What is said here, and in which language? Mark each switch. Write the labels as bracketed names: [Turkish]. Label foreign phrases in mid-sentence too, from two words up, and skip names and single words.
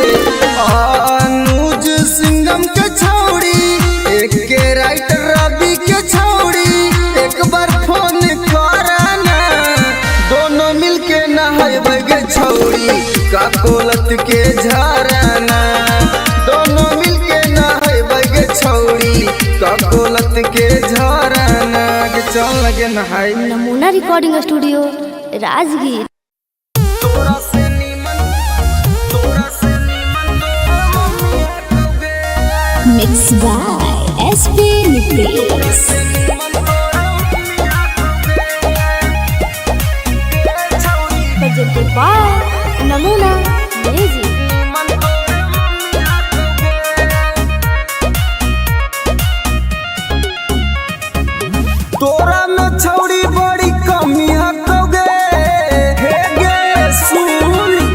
[Magahi] अनुज सिंघम के छौड़ी एक के राइटर रवि के छौड़ी एक बार फोन करना। दोनों मिलके नहाइबै गे छौड़ी का कोलत के झरना। दोनों मिलके नहाइबै गे छौड़ी का कोलत के झरना। के चल लगे नहाई। नमूना रिकॉर्डिंग स्टूडियो राजगीर। [English] mix by एसपी नितेश। presented by नमूना म्यूजिक। [Magahi] तोरा में छौड़ी बड़ी कमी हकोगे हे गे सुन।